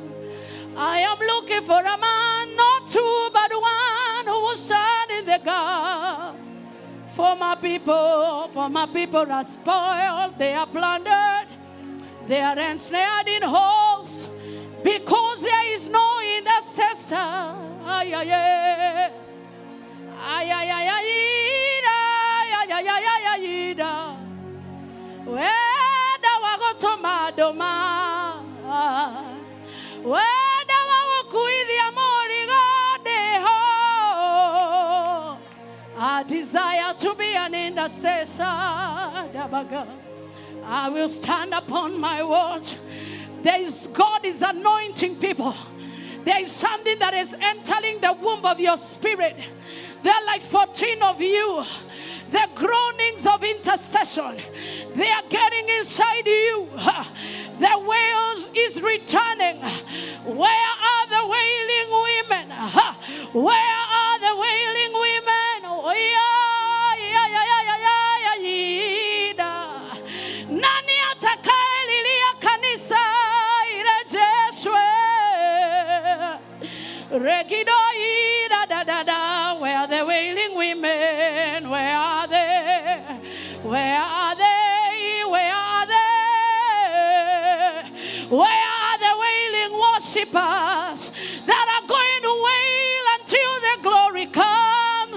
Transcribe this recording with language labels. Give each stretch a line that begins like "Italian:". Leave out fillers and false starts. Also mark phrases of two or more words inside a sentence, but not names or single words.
English: I am looking for a man, not two, but one who will stand in the gap. For my people are spoiled, they are plundered, they are ensnared in holes, because there is no intercessor. Ay, ay, ay. Ay, ay, ay, ay, ay, ay, ay, ay, ay, ay. Weda wagotomadoma, weda wakuidhi amori godeho. I desire to be an intercessor. I will stand upon my watch. God is anointing people. There is something that is entering the womb of your spirit. There are like 14 of you. The groanings of intercession, they are getting inside you. The wails is returning. Where are the wailing women? Where are the wailing women?
Swahili: Oh, nani atakaelilia kanisa irejeshwe? Rekidoi da da da da.
English: Where are the wailing women? Where are they? Where are they? Where are they? Where are the wailing worshippers that are going to wail until the glory comes?